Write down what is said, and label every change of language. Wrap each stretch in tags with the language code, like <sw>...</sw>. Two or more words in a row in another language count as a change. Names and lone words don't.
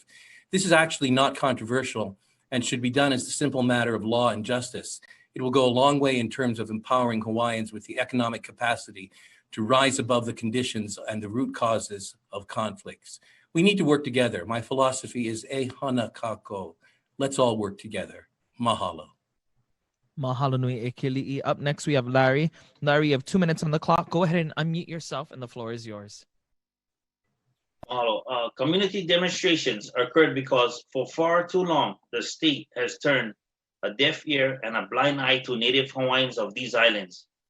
<en>This is actually not controversial and should be done as a simple matter of law and justice. It will go a long way in terms of empowering Hawaiians with the economic capacity to rise above the conditions and the root causes of conflicts. We need to work together. My philosophy is</en> <haw>e hana kako.</haw> <en>Let's all work together. Mahalo.</en> <haw>Mahalo nui e Keliʻi.</haw> <en>Up next, we have Larry. Larry, you have 2 minutes on the clock. Go ahead and unmute yourself, and the floor is yours. Mahalo. Community demonstrations occurred because for far too long, the state has turned a deaf ear and a blind eye to Native Hawaiians of these islands.</en>